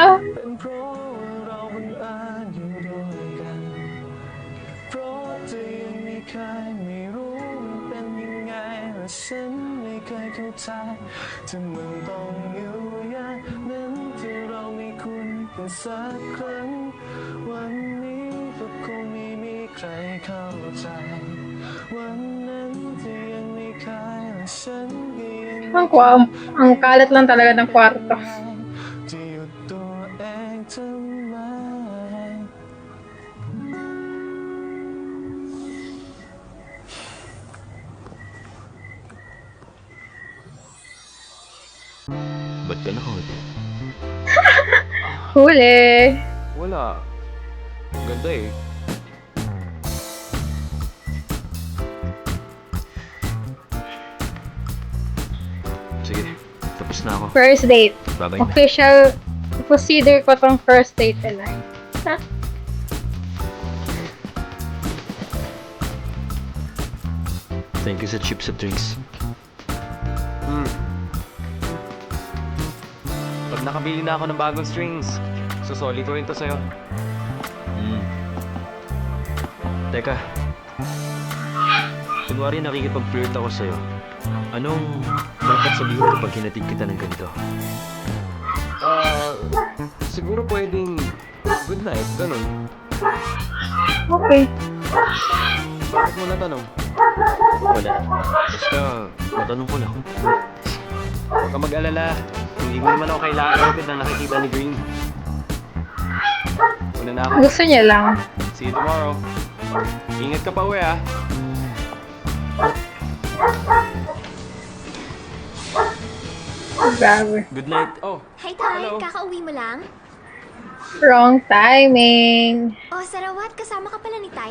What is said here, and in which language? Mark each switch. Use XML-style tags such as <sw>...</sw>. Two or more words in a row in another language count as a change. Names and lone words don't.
<th>เป็นเพราะว่าเราบังอาจอยู่ด้วยกันเพราะเธอยังไม่เคยไม่รู้มันเป็นยังไงและฉันไม่เคยเข้าใจทำไมต้องอยู่อย่างนั้นที่เราไม่คุ้นกันสักครั้งวันนี้ก็คงไม่มีใครเข้าใจวันนั้นที่ยังไม่เคยและฉันก็ยัง</th> <tl>Ang kalat lang talaga ng kwarto.</tl> <th>จะหยุดตัวเองทำไม</th> <tl>Ba't ka nakangiti? Huli. Wala. Ganda eh. Sige, tapos na ako.</tl> <en>First date.</en> <tl>Bye-bye na. Official. Consider ko tong</tl> <en>first date</en> <tl>nila.</tl> <en>Thank you</en> <tl>sa chips at drinks. Pag nakabili na ako ng bagong strings, susoli ko rin to sa'yo. Teka. Kunwari nakikipag-flirt ako sa'yo. Anong dapat sabihin ko pag hinatid kita ng ganito? Siguro pwedeng</tl> <en>good night,</en> <tl>ganun. Okay. Bakit mo natanong? Wala. Basta, matanong ko lang. Huwag ka mag-alala. Hindi mo naman ako kailangan kapit na nakikita ni Green. Una na ako. Gusto niya lang.</tl> <en>See you tomorrow.</en> <tl>Ingat ka pa uwi ah. Grabe.</tl> <en>Good night. Oh,</en> <tl>Hi, Tay. Hello. Kakauwi mo lang?</tl> <en>Wrong timing.</en> <tl>Oh, Sarawat, kasama ka pala ni Tay?</tl>